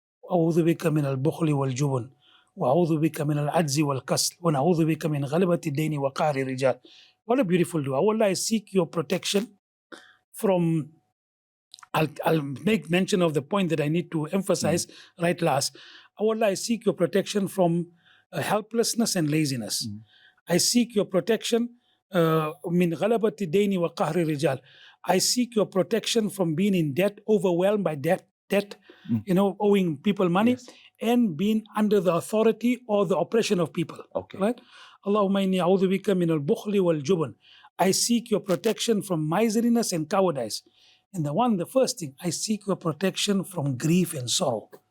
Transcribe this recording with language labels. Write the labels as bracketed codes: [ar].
[ar] أعوذ بك من البخل والجبن وأعوذ بك من العجز والكسل ونعوذ بك من غلبة الدين وقهر الرجال. [en] What a beautiful dua. Allah, I seek your protection from, I'll make mention of the point that I need to emphasize right last. Allah, I seek your protection from helplessness and laziness. I seek your protection [ar] من غلبة الدين وقهر الرجال. [en] I seek your protection from being in debt, overwhelmed by debt, owing people money, and being under the authority or the oppression of people. Okay. Right? [ar] Allahumma inni a'udhu bika min al-bukhli wal-jubn. [en] I seek your protection from miserliness and cowardice. And the first thing, I seek your protection from grief and sorrow.